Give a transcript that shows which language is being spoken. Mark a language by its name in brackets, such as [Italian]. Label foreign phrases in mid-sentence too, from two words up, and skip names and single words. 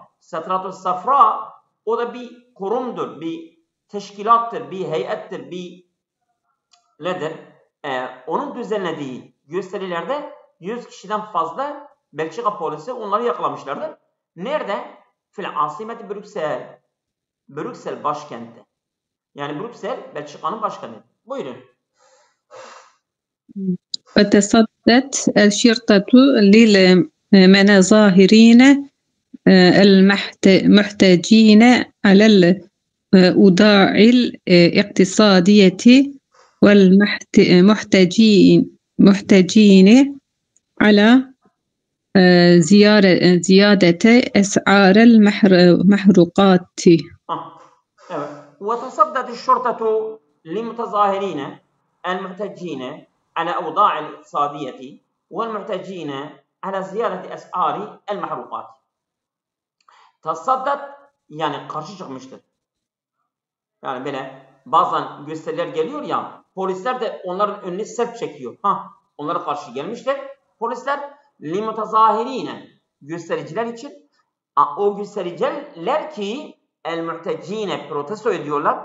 [Arabic] السترات الصفراء, [Turkish] o da bir kurumdur, bir teşkilattır, bir heyettir, bir nedir? Onun düzenlediği gösterilerde 100 kişiden fazla Belçika polisi onları yakalamışlardı. Nerede? [Arabic] في العاصمة [Turkish] Brüksel. Brüksel başkentte. Yani Brüksel Belçika'nın başkenti. Buyurun. [Arabic] وتصدت الشرطة للمظاهرين المحتجين على الأوضاع الاقتصادية والمحتجين على زيادة أسعار المحروقات. [Turkish] Evet. [Arabic] وتصدت الشرطة للمتظاهرين المحتجين على أوضاع الاقتصادية والمحتجين على زيادة أسعار المحروقات. [Turkish] Tasaddat yani karşı çıkmıştır. Yani böyle bazen gösteriler geliyor ya, polisler de onların önüne sep çekiyor. Onlara karşı gelmişler. Polisler limutazahirine, göstericiler için, o göstericiler ki el-muhtecine protesto ediyorlar.